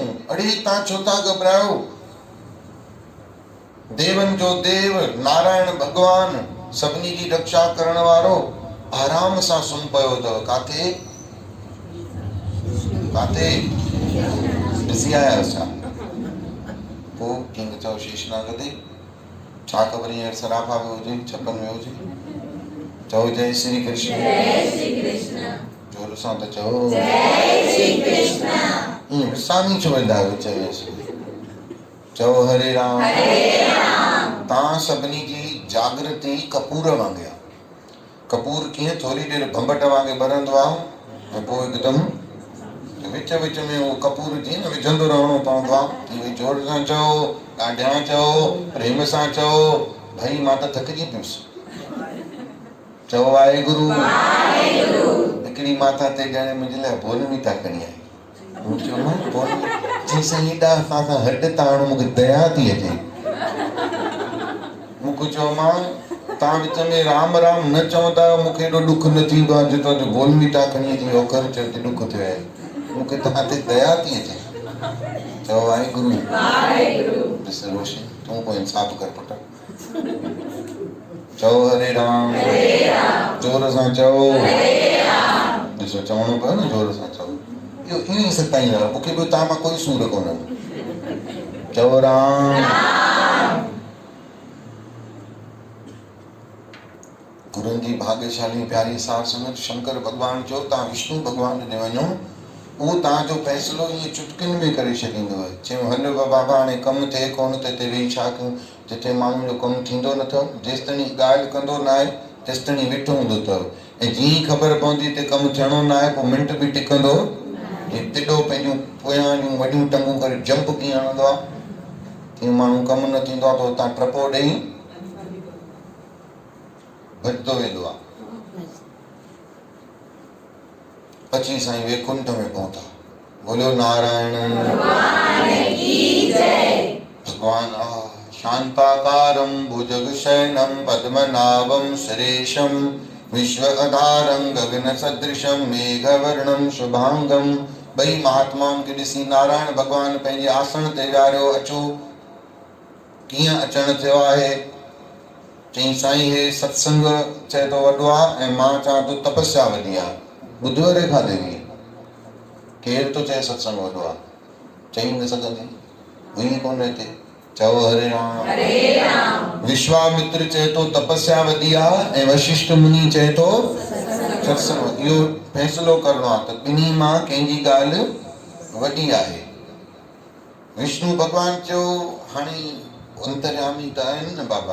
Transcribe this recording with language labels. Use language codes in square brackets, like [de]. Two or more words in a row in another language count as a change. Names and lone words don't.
[sd] अड़े तव्हां छो था घबरायो? देवन जो देव नारायण भगवान, सभिनी जी रक्षा करण वारो, आराम सां सुम्ही पियो अथव। काथे? काथे? ॾिसी आया छा? पोइ कंहिंखे चओ शेषनाग ते, छा ख़बर हींअर सराफा में हुजे, छपन में हुजे। चओ जय श्री कृष्ण। जय श्री कृष्ण। जोर सां त चओ जय श्री कृष्ण। ईअं विसामी छो वेंदा आहियो चयोसि। चओ हरे राम। हरे राम। तव्हां सभिनी जी जागृति कपूर वांगुरु आहे। कपूर कीअं थोरी देरि भंभट वांगुरु ॿरंदो आहे ऐं पोइ हिकदमि विच विच में उहो कपूर जीअं न विझंदो रहणो पवंदो आहे। भई जोर सां चओ, ॾाढियां चओ, प्रेम सां चओ, भई मां त थकिजी पियुसि। चओ वाहेगुरु। हिकिड़ी माता ते ॼणे मुंहिंजे लाइ बोल बि था खणी आई। मूं चयो चई साईं हेॾा असां सां हट ताण मूंखे दया थी अचे। मूंखे चयो मां तव्हां विच में राम राम न चवंदा आहियो, मूंखे एॾो ॾुख न थींदो आहे जेतिरो जो बोल बि था खणी अची ओकर चयो ते ॾुख थियो आहे। मूंखे तव्हां ते दया थी अचे। चओ वाहेगुरु। ॾिस रोशन तूं को इंसाफ़ कर पुट। चओ हरे राम। जोर सां चओ। ॾिसो चवणो पियो न जोर सां चओ। इहो ईअं ई सताईंदो आहे मूंखे बि तव्हां मां कोई सूर कोन्हे। चओ राम। गुरुनि जी भाग्यशाली प्यारी साध संगत। शंकर भगवान चयो तव्हां विष्णु भगवान ॾे वञो, उहो तव्हांजो फ़ैसिलो ईअं चुटकियुनि में करे छॾींदो। चयूं हलो बाबा हाणे कमु थिए कोन त हिते वेही छा कयूं? जिते माण्हुनि जो कमु थींदो नथो, जेसि ताईं ॻाल्हि कंदो न आहे तेसि ताईं वेठो हूंदो अथव, ऐं जीअं ई ख़बर पवंदी हिते कमु थियणो न आहे पोइ मिंट बि टिकंदो। तिॾो पंहिंजूं पोयां जूं वॾियूं टंगूं करे जंप कीअं हणंदो आहे, तीअं माण्हू कमु न थींदो आहे त हुतां टपो ॾेई भॼंदो वेंदो आहे। अची साईं वैकुंठ में पहुता। बोलो नारायण भगवान। [sa] शांताकारं भुजगशयनं पद्मनाभं सुरेशं विश्व आधारं गगन सदृशं मेघवर्णं शुभांगम। [sd] ॿई महात्माउनि खे ॾिसी नारायण भगवान पंहिंजे आसन ते विहारियो। अचो, कीअं अचण थियो आहे? चई साईं हे सत्संग चए तो वॾो आहे ऐं मां चवां थो तपस्या वॾी आहे। ॿुधो रेखा देवी, केरु तो चए सत्संग वॾो आहे? चई न सघंदी, हुई कोन हिते। चओ हरे राम। हरे राम। विश्वामित्र चए तो तपस्या वॾी आहे ऐं वशिष्ठ मुनि चए तो सत्संग। इहो फ़ैसिलो करणो आहे त ॿिन्ही मां कंहिंजी ॻाल्हि वॾी आहे। विष्णु भॻवान चयो हाणे अंतर्यामी त आहिनि न बाबा।